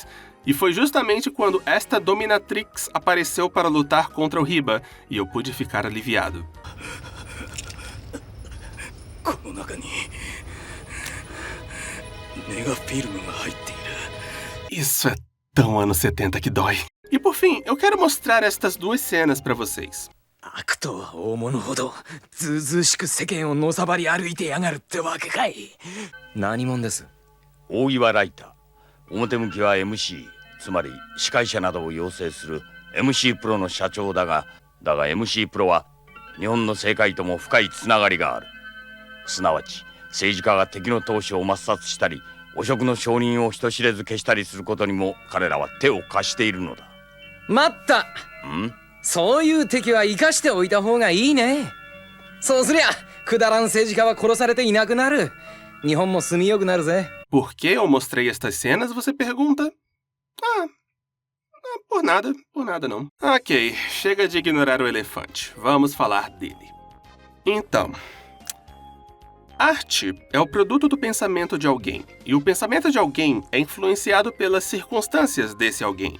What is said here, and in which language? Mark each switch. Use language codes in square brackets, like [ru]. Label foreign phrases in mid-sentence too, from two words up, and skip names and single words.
[pt] E foi justamente quando esta dominatrix apareceu para lutar contra o Hiba, e eu pude ficar aliviado. Isso é tão anos 70 que dói. E por fim, eu quero mostrar estas duas cenas pra vocês. [ja] 悪とは大物ほどずうずうしく世間をのさばり歩いてやがるってわけかい。何者です？大岩ライター。表向きは MC、つまり司会者などを養成する MC プロの社長だが MC プロは日本の政界とも深いつながりがある。すなわち政治家が敵の闘志を抹殺したり、汚職の証人を人知れず消したりすることにも彼らは手を貸しているのだ。待った。そういう敵は生かしておいた方がいいね。そうすりゃくだらん政治家は殺されていなくなる。日本も住みよくなるぜ。 [pt] Por que eu mostrei estas cenas, você pergunta? Por nada não. Ok, chega de ignorar o elefante. Vamos falar dele. Então, arte é o produto do pensamento de alguém, e o pensamento de alguém é influenciado pelas circunstâncias desse alguém.